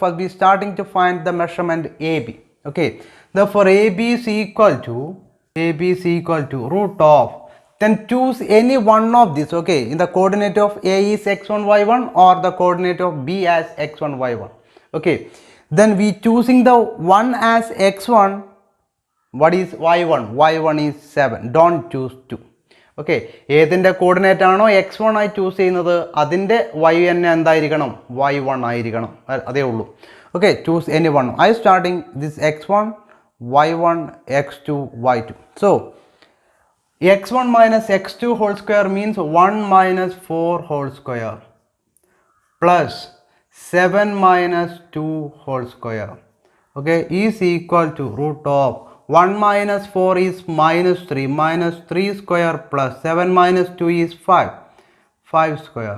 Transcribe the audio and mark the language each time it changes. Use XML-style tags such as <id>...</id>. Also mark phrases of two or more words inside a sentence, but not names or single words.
<en>First we starting to find the measurement AB. Okay, therefore AB is equal to root of, then choose any one of these. Okay, in the coordinate of A is x1 y1 or the coordinate of B as x1 y1. Okay, then we choosing the one as x1. What is y1? Y1 is 7. Don't choose 2.</en> <ml>ഓക്കെ, ഏതിൻ്റെ കോർഡിനേറ്റ് ആണോ x1 ആയി ചൂസ് ചെയ്യുന്നത് അതിൻ്റെ y തന്നെ എന്തായിരിക്കണം? y1 ആയിരിക്കണം. അതേ ഉള്ളൂ.</ml> <en>okay, choose any one. I starting this x1, y1, x2, y2. So x1 minus x2 whole square means 1 minus 4 whole square plus 7 minus 2 whole square. Okay, is equal to root of 1 minus 4 is minus 3, minus 3 square plus 7 minus 2 is 5, 5 square.</en>